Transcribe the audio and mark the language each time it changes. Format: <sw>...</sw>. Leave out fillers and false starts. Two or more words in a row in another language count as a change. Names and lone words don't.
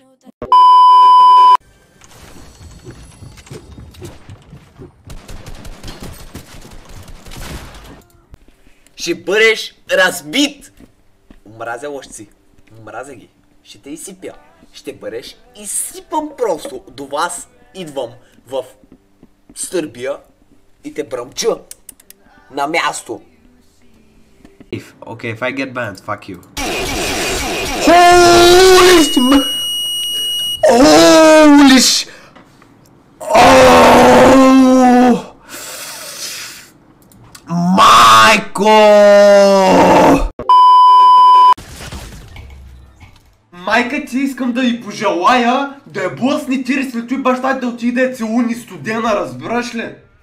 <bg>Ще бъдеш разбит! Мразя лъжци. Мразя ги. Ще те изсипя. Ще бъдеш изсипан просто. До вас идвам в Сърбия и те бръмча. На място.</bg> <en>Okay, if I get banned, fuck you. Holy sh...</en> <bg>Oh! Майко! Майка ти искам да й пожелая да я блъсни тири свето и баща да отиде да целуни студена, разбираш ли?</bg>